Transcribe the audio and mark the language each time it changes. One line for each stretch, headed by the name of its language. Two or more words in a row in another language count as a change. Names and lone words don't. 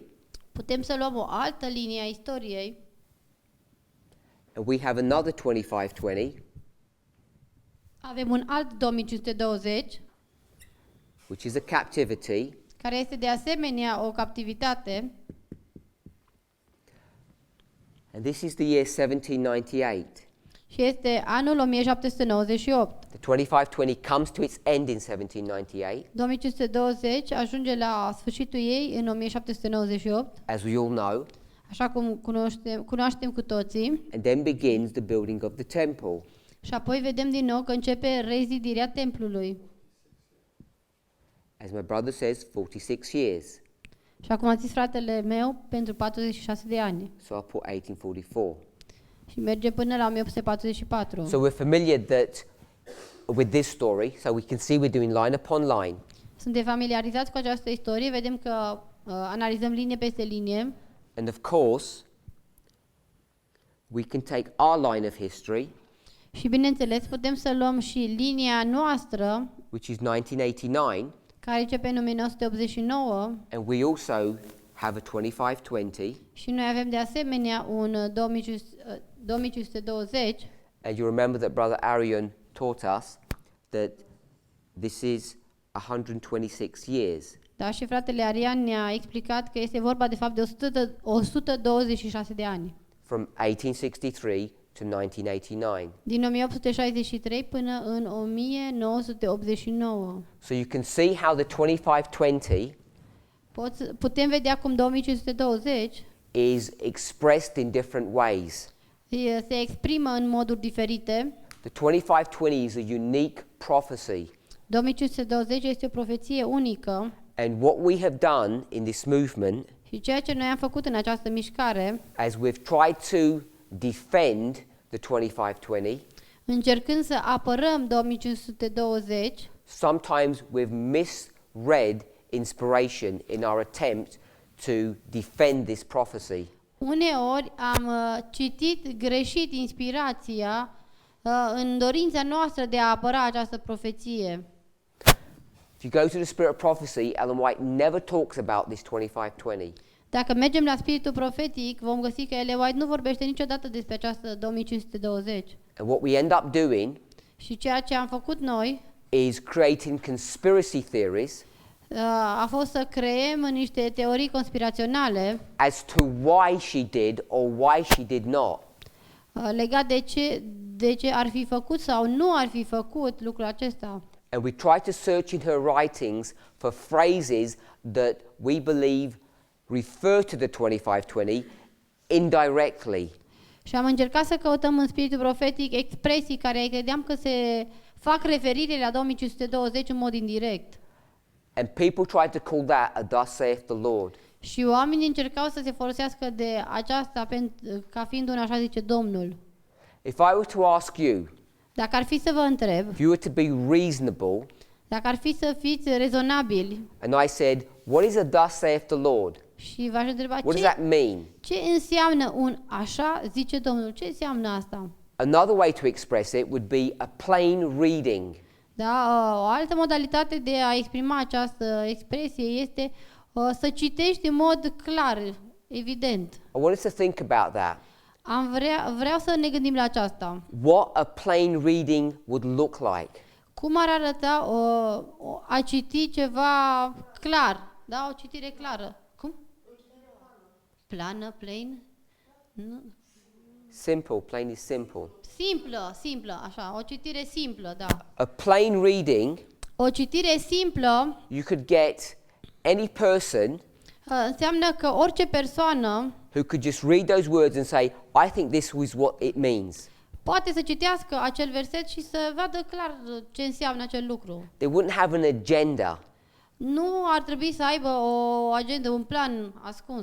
Romanian: Putem să luăm o altă linie a istoriei
English: and we have another 2520,
Romanian: avem un alt 2520,
English: which is a captivity,
Romanian: care este de asemenea o captivitate,
English: and this is the year 1798.
Romanian: și este anul 1798.
English: The 2520 comes to its end in 1798,
Romanian: 2520 ajunge la sfârșitul ei în 1798,
English: as we all know,
Romanian: așa cum cunoaștem cu toții,
English: and then begins the building of the temple.
Romanian: și apoi vedem din nou că începe rezidirea templului.
English: As my brother says, 46 years.
Romanian: Și acum a zis fratele meu, pentru 46 de ani.
English: So I'll put 1844.
Romanian: Și merge până la 1844.
English: So we're familiar with this story, so we can see we're doing line upon line.
Romanian: Suntem familiarizați cu această istorie, vedem că analizăm linie peste linie.
English: And of course, we can take our line of history,
Romanian: Și bineînțeles, putem să luăm și linia noastră,
English: which is 1989,
Romanian: care începe în 1989,
English: and we also have a 2520.
Romanian: și noi avem de asemenea un 2520.
English: And you remember that Brother Arian taught us that this is 126 years.
Romanian: Da, și fratele Arian ne-a explicat că este vorba de fapt de 126 de ani.
English: From 1863 to 1989.
Romanian: Din 1863 până în 1989.
English: So you can see how the 2520
Romanian: Putem vedea cum 2520
English: is expressed in different ways.
Romanian: se exprimă în moduri diferite.
English: The 2520 is a unique prophecy.
Romanian: 2520 este o profeție unică.
English: And what we have done in this movement,
Romanian: Și ceea ce noi am făcut în această mișcare,
English: as we've tried to defend the 2520,
Romanian: încercând să apărăm 2520,
English: sometimes we've misread inspiration in our attempt to defend this prophecy.
Romanian: uneori am citit greșit inspirația în dorința noastră de a apăra această profeție.
English: If you go to the Spirit of Prophecy, Ellen White never talks about this 2520.
Romanian: Dacă mergem la spiritul profetic, vom găsi că Ellen White nu vorbește niciodată despre această 2520.
English: And what we end up doing
Romanian: Și ceea ce am făcut noi
English: is creating conspiracy theories
Romanian: a fost să creăm niște teorii conspiraționale
English: as to why she did or why she did not.
Romanian: Legat de ce ar fi făcut sau nu ar fi făcut lucrul acesta.
English: And we try to search in her writings for phrases that we believe refer to the 2520 indirectly.
Romanian: Și am încercat să căutăm în spiritul profetic expresii care credeam că se fac referire la 2520 în mod indirect.
English: And people tried to call that a thus saith the Lord.
Romanian: Și oamenii încercau să se folosească de aceasta ca fiind un așa zice Domnul.
English: If I were to ask you,
Romanian: Dacă ar fi să vă întreb,
English: if you were to be reasonable,
Romanian: dacă ar fi să fiți rezonabili
English: and I said, what is a thus saith the Lord?
Romanian: și v-aș întreba
English: What does that mean?
Romanian: ce înseamnă un așa zice Domnul, ce înseamnă asta?
English: Another way to express it would be a plain reading.
Romanian: Da, o altă modalitate de a exprima această expresie este să citești în mod clar, evident.
English: I want us to think about that.
Romanian: Vreau să ne gândim la aceasta.
English: What a plain reading would look like.
Romanian: Cum ar arăta a citi ceva clar, da, o citire clară. Cum? Plană, plain? Nu.
English: Simple, plain is simple.
Romanian: Simplă, așa, o citire simplă, da.
English: A plain reading,
Romanian: O citire simplă
English: you could get any person
Romanian: înseamnă că orice persoană
English: who could just read those words and say, I think this was what it means.
Romanian: poate să citească acel verset și să vadă clar ce înseamnă acel lucru.
English: They wouldn't have an agenda.
Romanian: Nu ar trebui să aibă o agendă, un plan ascuns.